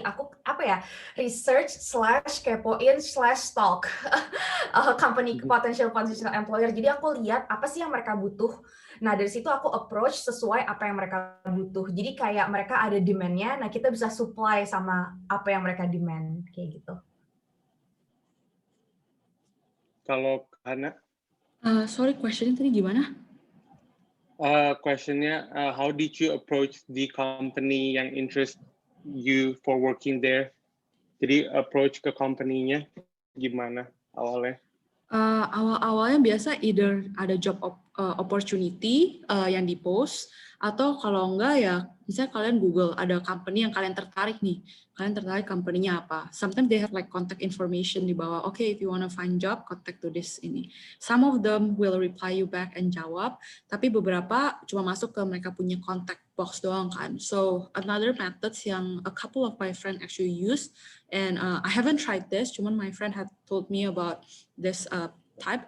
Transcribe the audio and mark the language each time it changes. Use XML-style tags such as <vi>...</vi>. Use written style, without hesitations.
<id>Aku research / kepoin / stalk company potential employer. Jadi aku lihat apa sih yang mereka butuh. Nah dari situ aku approach sesuai apa yang mereka butuh. Jadi kayak mereka ada demand-nya, nah kita bisa supply sama apa yang mereka demand kayak gitu. Kalau Hana? Sorry, question tadi gimana?</id> <en>Questionnya, how did you approach the company yang interest you for working there?</en> <id>Jadi approach ke company-nya gimana awalnya? Awal-awalnya biasa either ada job opportunity yang di-post, atau kalau enggak ya misalnya kalian Google ada company yang kalian tertarik nih, kalian tertarik company-nya apa.</id> <en>Sometimes they have like contact information</en> <id>di bawah,</id> <en>okay, if you want to find job, contact to this ini. Some of them will reply you back</en> <id>and jawab, tapi beberapa cuma masuk ke mereka punya contact box doang kan.</id> <en>So another methods yang a couple of my friend actually use, and I haven't tried this, cuman my friend had told me about this type.</en>